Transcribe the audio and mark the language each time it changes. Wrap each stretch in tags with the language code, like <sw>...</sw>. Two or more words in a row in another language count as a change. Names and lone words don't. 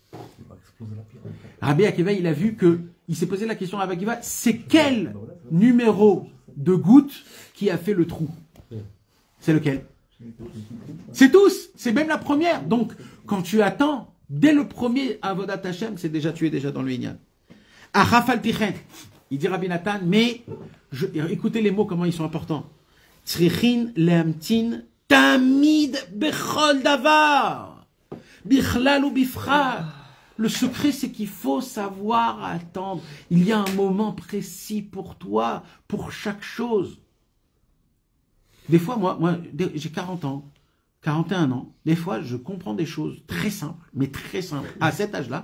<fr>Rabbi Akiva, il a vu que, il s'est posé la question à Rabbi Akiva, c'est quel numéro de goutte qui a fait le trou? C'est lequel? C'est tous, c'est même la première. Donc, quand tu attends, dès le premier</fr> <he>עבודת השם,</he> <fr>tu es déjà dans le Inyan. À Rafal Pichen, il dit Rabbi Nathan, mais, écoutez les mots, comment ils sont importants.</fr> <he>צריכין להמתין תמיד בכל דבר בכלל ובפרט.</he> <fr>Le secret, c'est qu'il faut savoir attendre. Il y a un moment précis pour toi, pour chaque chose. Des fois, moi j'ai 40 ans, 41 ans. Des fois, je comprends des choses très simples, mais très simples, à cet âge-là.</fr>